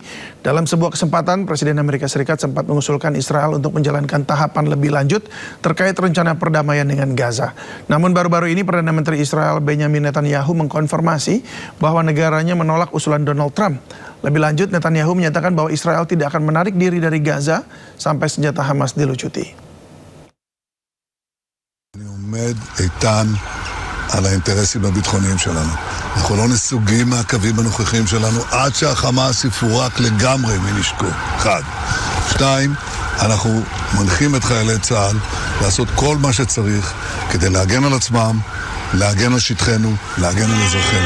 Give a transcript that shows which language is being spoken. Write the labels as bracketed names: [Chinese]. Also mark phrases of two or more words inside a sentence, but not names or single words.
[Indonesian] Dalam sebuah kesempatan, Presiden Amerika Serikat sempat mengusulkan Israel untuk menjalankan tahapan lebih lanjut terkait rencana perdamaian dengan Gaza. Namun baru-baru ini Perdana Menteri Israel Benjamin Netanyahu mengkonfirmasi bahwa negaranya menolak usulan Donald Trump. Lebih lanjut, Netanyahu menyatakan bahwa Israel tidak akan menarik diri dari Gaza sampai senjata Hamas dilucuti. [Hebrew] על האינטרסים הביטחוניים שלנו. אנחנו לא נסוגים מהקווים הנוכחים שלנו עד שהחמאס יפורק לגמרי מנשקו. 1. 2. אנחנו מנחים את חיילי צה"ל לעשות כל מה שצריך כדי להגן על עצמם, להגן על שטחנו, להגן על אזרחינו.